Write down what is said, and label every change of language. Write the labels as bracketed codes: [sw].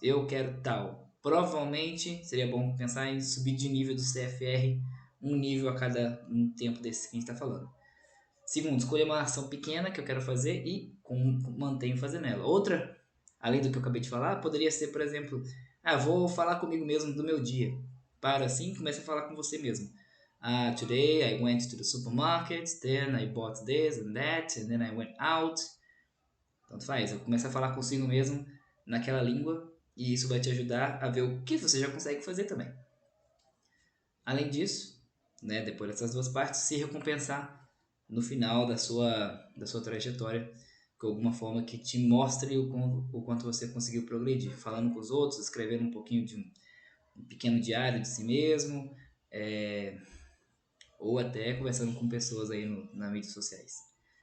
[pt] Eu quero tal. Provavelmente seria bom pensar em subir de nível do CFR um nível a cada um tempo desse que a gente está falando. Segundo, escolher uma ação pequena que eu quero fazer e mantenho fazendo ela. Outra, além do que eu acabei de falar, poderia ser, por exemplo, vou falar comigo mesmo do meu dia. Para assim, comece a falar com você mesmo. [en] Today I went to the supermarket, then I bought this and that, and then I went out. [pt] Tanto faz, eu começo a falar consigo mesmo naquela língua e isso vai te ajudar a ver o que você já consegue fazer também. Além disso, né, depois dessas duas partes, se recompensar no final da sua trajetória com alguma forma que te mostre o quanto você conseguiu progredir, falando com os outros, escrevendo um pouquinho de um pequeno diário de si mesmo, ou até conversando com pessoas aí nas mídias sociais.